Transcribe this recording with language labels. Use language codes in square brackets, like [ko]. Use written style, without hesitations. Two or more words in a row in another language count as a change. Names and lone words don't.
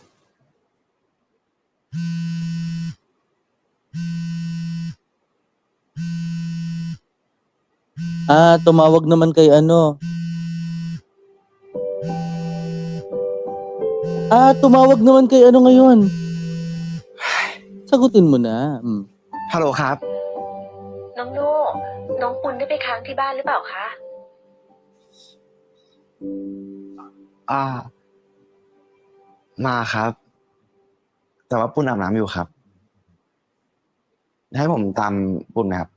[tl] Tumawag naman kay ano. Tumawag naman kay ano ngayon. Sagutin mo na. Mm. [th] ฮัลโหลครับ น้องโน่น้องปุณได้ไปค้างที่บ้านหรือเปล่าคะ มาครับ แต่ว่าปุ้นอาบน้ำอยู่ครับ ให้ผมตามปุ้นไหมครับ